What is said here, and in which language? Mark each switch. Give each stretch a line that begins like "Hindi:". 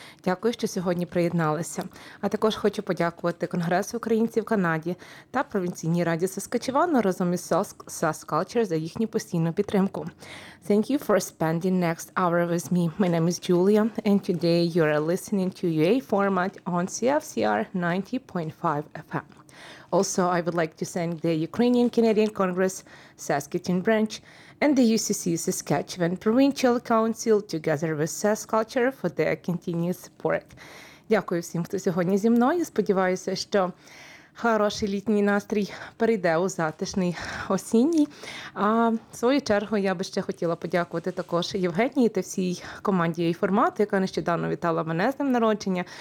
Ukrainian: Дякую, що сьогодні приєдналися. А також хочу подякувати Конгресу українців в Канаді та Провінційній Раді Саскачевану разом із SaskCulture за їхню постійну підтримку.
English: Thank you for spending next hour with me. My name is Julia, and today you are listening to UA-формат on CFCR 90.5 FM. Also, I would like to thank the Ukrainian Canadian Congress, Saskatoon Branch, and the UCC Saskatchewan Provincial Council, together with SaskCulture, for their continued support.
Ukrainian: Дякую всім, хто сьогодні зі мною. Сподіваюся, що хороший літній настрій перейде у затишний осінній. А в свою чергу я би ще хотіла подякувати також Євгенії та всій команді UA-формату, яка нещодавно вітала мене з днем народження.